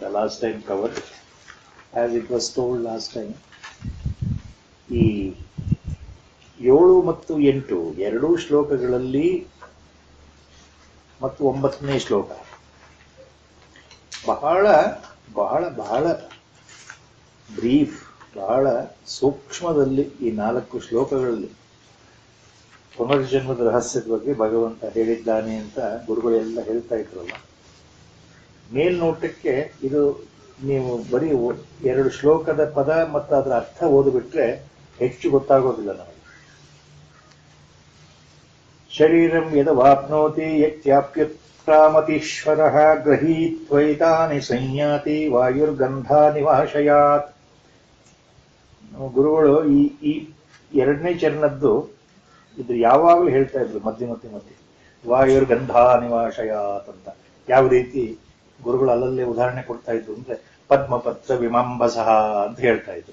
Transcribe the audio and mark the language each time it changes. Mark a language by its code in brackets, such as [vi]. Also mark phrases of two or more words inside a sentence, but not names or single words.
[en] Last time covered as it was told last time. [kn] ಈ 7 ಮತ್ತು 8 ಎರಡೂ ಶ್ಲೋಕಗಳಲ್ಲಿ ಮತ್ತು 9ನೇ ಶ್ಲೋಕ ಬಹಳ ಬಹಳ ಬಹಳ ಬ್ರೀಫ್, ಬಹಳ ಸೂಕ್ಷ್ಮದಲ್ಲಿ ಈ 4 ಶ್ಲೋಕಗಳಲ್ಲಿ ಪುನರ್ಜನ್ಮದ ರಹಸ್ಯದ ಬಗ್ಗೆ ಭಗವಂತ ಹೇಳಿದ್ದಾನೆ ಅಂತ ಗುರುಗಳೆಲ್ಲ ಹೇಳ್ತಾ ಇದ್ರಲ್ಲ. ಮೇಲ್ನೋಟಕ್ಕೆ ಇದು ನೀವು ಬರೀ 2 ಶ್ಲೋಕದ ಪದ ಮತ್ತು ಅದರ ಅರ್ಥ ಓದಿಬಿಟ್ರೆ ಹೆಚ್ಚು ಗೊತ್ತಾಗೋದಿಲ್ಲ ನಮಗೆ. [sa] ಶರೀರಂ ಯದವಾಪ್ನೋತಿ ಯತ್ಯಾಪ್ಯುತ್ಕ್ರಾಮತೀಶ್ವರಃ ಗೃಹೀತ್ವೈತಾನಿ ಸಂಯಾತಿ ವಾಯುರ್ಗಂಧಾನಿವಾಶಯಾತ್. [kn] ಗುರುಗಳು ಈ 2ನೇ ಚರಣದ್ದು ಇದು ಯಾವಾಗಲೂ ಹೇಳ್ತಾ ಇದ್ರು ಮಧ್ಯೆ ವಾಯುರ್ಗಂಧಾನಿವಾಶಯಾತ್ ಅಂತ. ಯಾವ ರೀತಿ ಗುರುಗಳು ಅಲ್ಲಲ್ಲೇ ಉದಾಹರಣೆ ಕೊಡ್ತಾ ಇದ್ರು ಅಂದ್ರೆ [sa] ಪದ್ಮಪತ್ರ ವಿಮಂಬಸಃ [kn] ಅಂತ ಹೇಳ್ತಾ ಇದ್ರು.